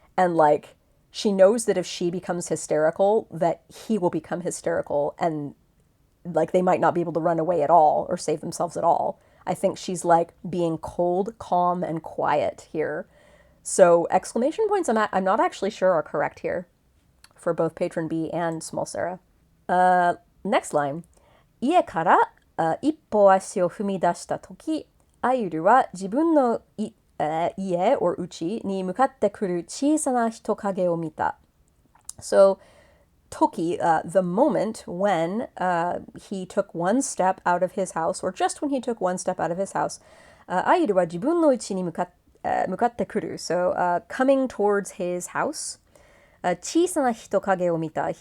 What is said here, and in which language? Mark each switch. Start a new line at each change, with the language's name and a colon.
English: And like, she knows that if she becomes hysterical, that he will become hysterical, and like they might not be able to run away at all or save themselves at all. I think she's like being cold, calm, and quiet here. So exclamation points I'm not actually sure are correct here for both patron B and small Sarah. Next line.
Japanese: 家から一歩足を踏み出したとき、あゆるは自分の家 or 家に向かってくる小さな人影を見た。
English: So, toki, the moment when he took one step out of his house, or just when he took one step out of his house,
Japanese: あゆるは自分の家に向かってくる.
English: So, coming towards his house.
Japanese: 小さな人影を見た.